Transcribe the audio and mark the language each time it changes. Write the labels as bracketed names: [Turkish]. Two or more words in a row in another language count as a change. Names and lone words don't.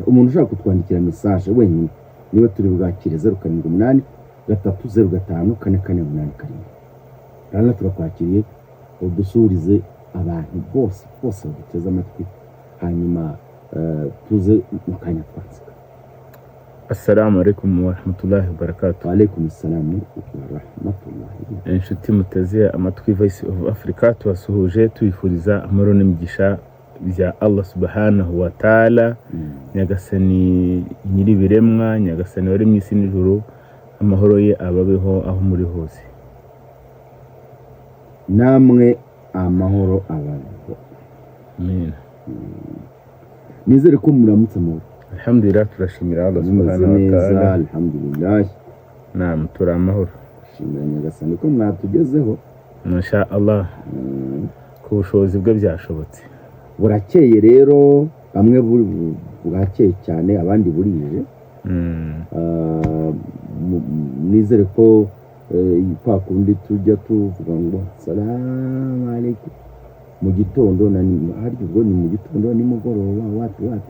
[Kinyarwanda] Umuntu ushaka kutwandikira message wenyine niwe turi bwakire 078 305 4488. Rana turakwakiriye udusurize abantu bose bateze amatwi hanyuma tuze mukanya twatsika. [Arabic] السلام عليكم ورحمة الله وبركاته. وعليكم السلام ورحمة الله. [Kinyarwanda] Inshuti muteze amatwi Voice of Africa twasuhuje tuyifuriza amahoro n'imigisha bya Allah [Arabic] سبحانه وتعالى. [Kinyarwanda] Nyagasani nyiri biremwa, nyagasani wari mwisi n'ijuru, amahoro ye ababeho aho muri hose. Namwe amahoro abantu. Amen. Nizere ko muramutse mu. Alhamdulillah, turashimira Allah [Arabic] سبحانه وتعالى. [Kinyarwanda] Alhamdulillah. Naam, turi amahoro. Shimira nyagasani ko mwatugezeho. [Arabic] ما شاء الله. [Kinyarwanda] Ku bushobozi bwe byashobotse. Burakeye rero, bamwe burakeye cyane abandi burije. Nizere ko kwa kundi tujya tuvuga ngo [Arabic] سلام عليكم [Kinyarwanda] mu gitondo haryo ubwo ni mu gitondo ni mugoroba watu